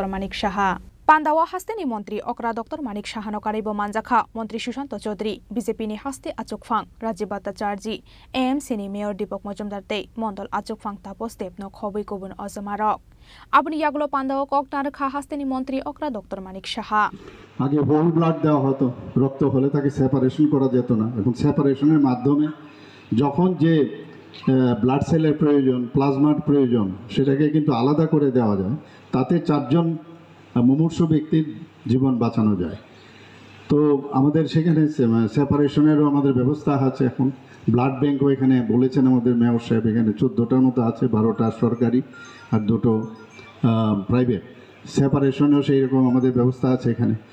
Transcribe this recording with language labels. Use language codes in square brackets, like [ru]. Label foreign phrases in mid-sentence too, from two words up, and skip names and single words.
[trp] Manik Shaha Pandawa Hasteni Montri Okra Dr. Manik Shaha no Karibo Manjaka Montri Shushanto Chaudhary BJP ni Haste Achokphang Rajiv Bhattacharjee AMC ni Mayor Deepak Majumdar Tei Mondol Achokphang Tapos Step no Khobui Kobun Ozamarok Abuni Yagulo Pandawa Koktar Kha Hasteni Montri Okra Dr. Manik Shaha [bn] আগে [en] whole blood [bn] দেওয়া হতো রক্ত হলে তাকে সেপারেশন করা যেত না এবং সেপারেশনের মাধ্যমে যখন যে [en] blood cell [bn] প্রয়োজন প্লাজমার প্রয়োজন সেটাকে কিন্তু আলাদা করে দেওয়া যায় তাতে 4 জন মুমূর্ষু ব্যক্তির জীবন বাঁচানো যায় তো আমাদের সেখানে সেপারেশনেরও আমাদের ব্যবস্থা আছে এখন [en] blood bank [bn] এখানে বলেছেন আমাদের মেয়র সাহেব এখানে 14টার মতো আছে 12টা সরকারি আর 2টো প্রাইভেট সেপারেশনেও সেই রকম আমাদের ব্যবস্থা আছে এখানে